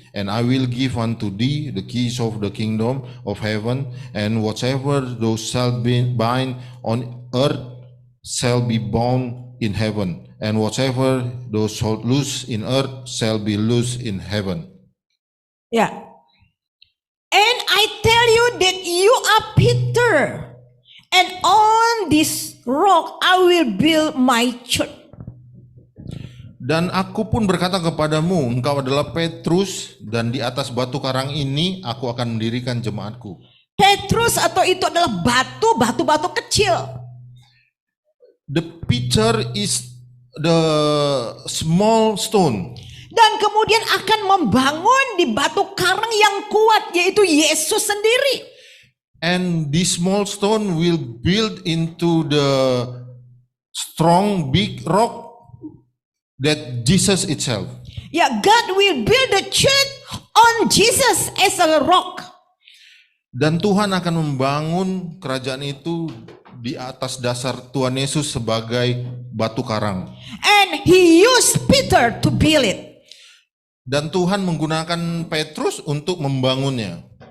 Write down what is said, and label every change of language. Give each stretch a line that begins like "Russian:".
English: And I will give unto thee the keys of the kingdom of heaven, and whatsoever thou shalt bind on earth shall be bound in heaven, and whatsoever thou shalt loose in earth shall be loosed in heaven.
Indonesian: Ya.
English: And I tell you that you are Peter, and on this rock I will build my church.
Indonesian: Dan aku pun berkata kepadamu, engkau adalah Petrus, dan di atas batu karang ini aku akan mendirikan jemaatku. Petrus atau itu adalah batu kecil.
English: The Peter is the small stone.
Indonesian: Dan kemudian akan membangun di batu karang yang kuat, yaitu Yesus sendiri.
English: And this small stone will build into the strong big rock that Jesus itself. Ya, God will build the church on Jesus as a rock.
Indonesian: Dan Tuhan akan membangun kerajaan itu di atas dasar Tuhan Yesus sebagai batu karang.
English: And He used Peter to build it.
Indonesian: Dan Tuhan menggunakan Petrus untuk membangunnya.